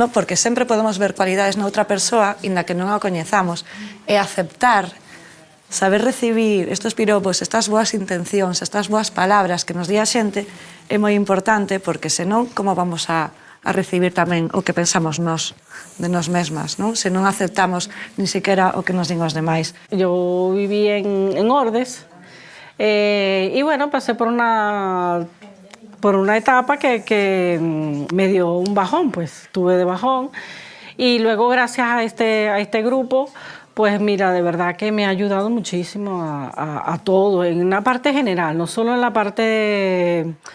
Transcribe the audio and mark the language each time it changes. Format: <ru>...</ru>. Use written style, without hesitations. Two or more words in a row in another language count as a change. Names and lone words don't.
<gl>Porque sempre podemos ver cualidades noutra persoa, inda que non a coñezamos, e aceptar, saber recibir estes piropos, estas boas intencións, estas boas palabras que nos di a xente, é moi importante, porque senón, como vamos a recibir tamén o que pensamos nós, de nós mesmas, non? Se non aceptamos</gl> <es>ni siquiera</es> <gl>o que nos din os demais.</gl> <es>Yo viví en Ordes y bueno, pasé por una etapa que me dio un bajón, pues tuve de bajón, y luego gracias a este grupo, pues mira, de verdad que me ha ayudado muchísimo a todo, en una parte general, no solo en la parte</es>